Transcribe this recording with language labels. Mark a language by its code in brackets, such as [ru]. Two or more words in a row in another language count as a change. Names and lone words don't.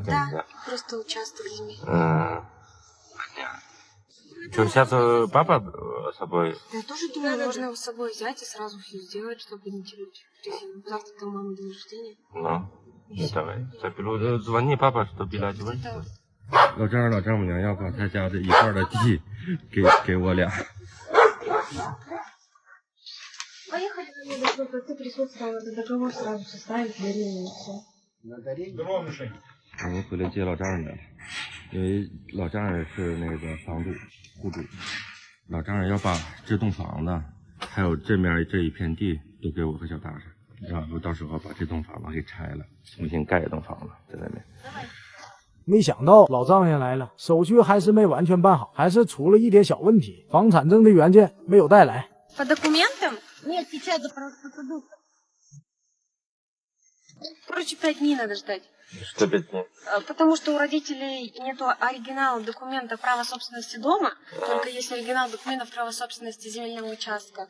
[ru] Да, просто участок земли. Понятно. Что, сейчас папа с собой? Я тоже думаю, можно его с собой взять и сразу все сделать, чтобы не тянуть резину. Завтра там мама день рождения. Ну давай. Звони папа, что билет выйдет. [zh] 老丈人老丈母娘要把他家的一块的地给我俩。 [ru] Поехали ко мне, чтобы ты присутствовал, этот договор сразу составить, дарение и все. На дарение? [zh] 我们回来接老丈人来了，因为老丈人是那个房主户主，老丈人要把这栋房子还有这面这一片地都给我和小达上，然后到时候把这栋房子给拆了，重新盖一栋房子在那边。没想到老丈人来了，手续还是没完全办好，还是出了一点小问题，房产证的原件没有带来。 [ru] По документам? Нет, сейчас за процедуру. Короче, 5 дней надо ждать. Что 5 дней? Потому что у родителей нету оригинала документа права собственности дома, только есть оригинал документов права собственности земельного участка.